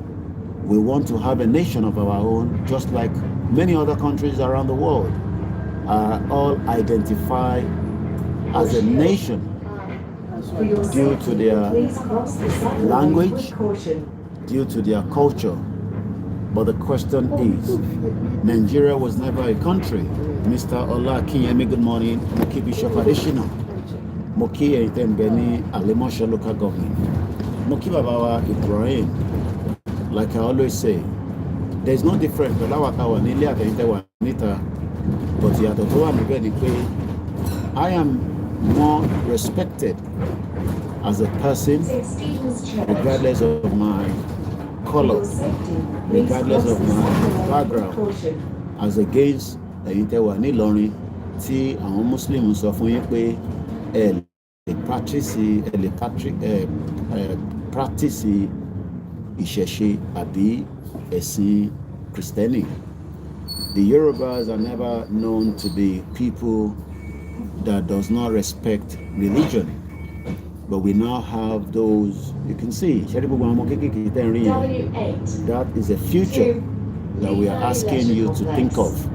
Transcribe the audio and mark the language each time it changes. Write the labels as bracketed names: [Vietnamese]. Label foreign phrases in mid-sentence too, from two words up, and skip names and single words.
[English] We want to have a nation of our own, just like many other countries around the world are all identified as a nation due to their language, due to their culture. But the question is, Nigeria was never a country. Mr. Ola Kiyemi, good morning. [Yoruba] Moki Bishop Adeshina. Moki Beni Alimosha local government. Moki Babawa Ibrahim. [English] Like I always say, there's no difference. But I am more respected as a person, regardless of my color, regardless of my background, as against [Yoruba] Ìtẹ̀wà Ìlọrin tí àwọn Muslim sọ fún yín pé ẹ lè practice ìṣẹ̀ṣe àbí ẹ̀sìn Kristẹni. [English] The Yorubas are never known to be people that does not respect religion. But we now have those, you can see, that is a future that we are asking you to think of.